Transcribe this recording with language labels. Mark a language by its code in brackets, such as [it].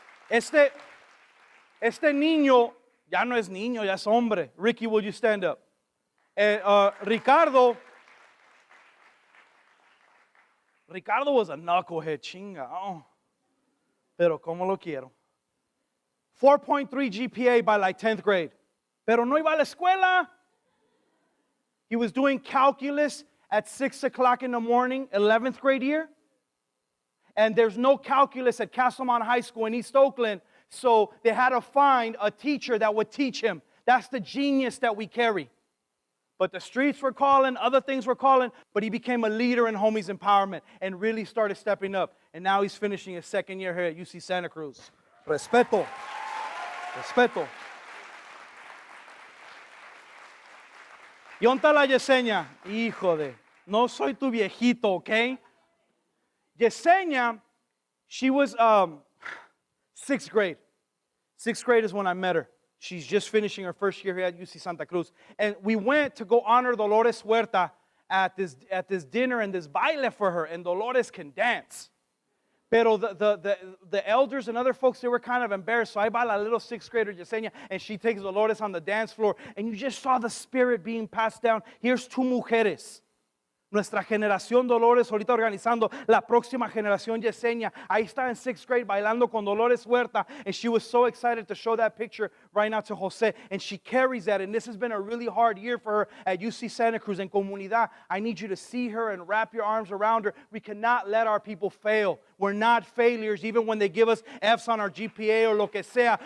[es] Este niño ya no es niño, ya es hombre. [en] Ricky, will you stand up? Ricardo was a knucklehead, chinga. Oh. [es] Pero como lo quiero. [en] 4.3 GPA by like 10th grade. Pero no iba a la escuela. He was doing calculus at 6 o'clock in the morning, 11th grade year. And there's no calculus at Castlemont High School in East Oakland, so they had to find a teacher that would teach him. That's the genius that we carry. But the streets were calling, other things were calling, but he became a leader in Homies Empowerment and really started stepping up. And now he's finishing his 2nd year here at UC Santa Cruz. [es] Respeto. Respeto. ¿Y dónde está la Yesenia? Hijo de, no soy tu viejito, ¿ok? [en] Yesenia, she was 6th grade. 6th grade is when I met her. She's just finishing her 1st year here at UC Santa Cruz. And we went to go honor Dolores Huerta at this dinner and this baile for her. And Dolores can dance. Pero the elders and other folks, they were kind of embarrassed. So I bought a little 6th grader, Yesenia, and she takes Dolores on the dance floor. And you just saw the spirit being passed down. Here's 2 mujeres. [es] Nuestra generación Dolores ahorita organizando la próxima generación Yesenia. Ahí está en [en] 6th grade [es] bailando con Dolores Huerta. [en] And she was so excited to show that picture right now to Jose. And she carries that. And this has been a really hard year for her at UC Santa Cruz en Comunidad. I need you to see her and wrap your arms around her. We cannot let our people fail. We're not failures even when they give us Fs on our GPA or [es] lo que sea.